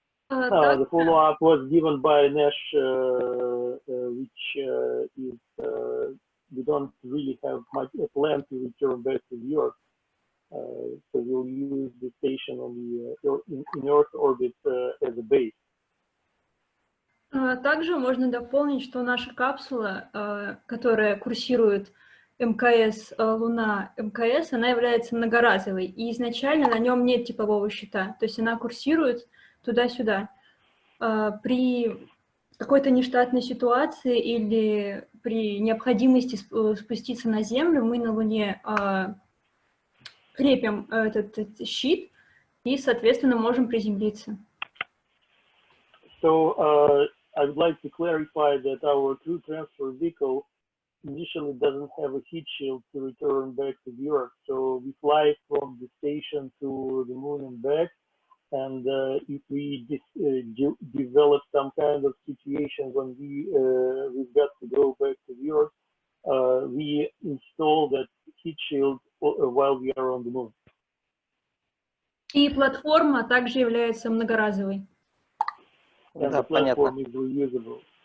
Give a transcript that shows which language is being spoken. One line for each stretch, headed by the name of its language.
English: The follow-up was given by Nash, which is we don't really have much a plan to return back to the Earth, so we'll use the station on the in Earth orbit as a base.
Russian: Также можно дополнить, что наша капсула, которая курсирует МКС Луна МКС, она является многоразовой, и изначально на нем нет типового щита, то есть она курсирует туда-сюда. При какой-то нештатной ситуации или при необходимости спуститься на Землю, мы на Луне крепим этот щит и, соответственно, можем приземлиться.
English: So I would like to clarify that our crew transfer vehicle initially doesn't have a heat shield to return back to the Earth. So we fly from the station to the moon and back. And if we develop some kind of situation when we've got to go back to the Earth, we install that heat shield while we are on the moon.
Russian: И платформа также является многоразовой.
English: And the platform is reusable.